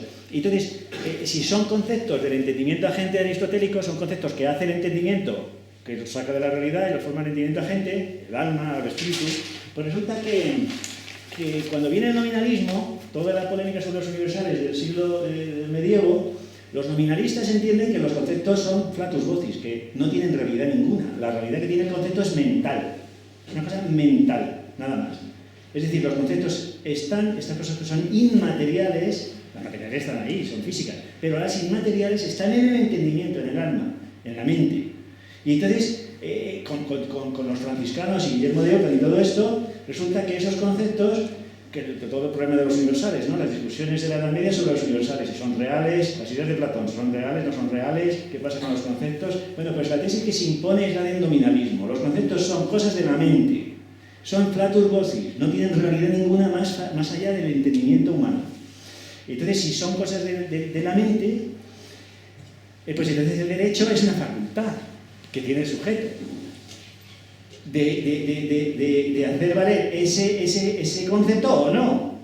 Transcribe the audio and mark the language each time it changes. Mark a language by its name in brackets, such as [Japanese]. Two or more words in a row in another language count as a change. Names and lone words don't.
[Spanish] Entonces, si son conceptos del entendimiento agente aristotélico, son conceptos que hace el entendimiento, que los saca de la realidad y los forma el entendimiento agente, el alma, el espíritu, pues resulta que cuando viene el nominalismo, toda la polémica sobre los universales del siglo del medievo, los nominalistas entienden que los conceptos son [Latin] flatus vocis, [Spanish] que no tienen realidad ninguna. La realidad que tiene el concepto es mental. Es una cosa mental, nada más. Es decir, los conceptos estas cosas que son inmateriales, las materiales están ahí, son físicas, pero las inmateriales están en el entendimiento, en el alma, en la mente. Y entonces, con los franciscanos y Guillermo de Ockham y todo esto, resulta que esos conceptos, que todo el problema de los universales, ¿no? Las discusiones de la Edad Media sobre los universales, si son reales, las ideas de Platón, ¿son reales, no son reales? ¿Qué pasa con los conceptos? Bueno, pues la tesis que se impone es la del nominalismo. Los conceptos son cosas de la mente, son [Latin] flatus vocis, [Spanish] no tienen realidad ninguna más allá del entendimiento humano. Entonces, si son cosas de la mente, pues entonces el derecho es una facultad que tiene el sujeto de hacer valer ese concepto o no.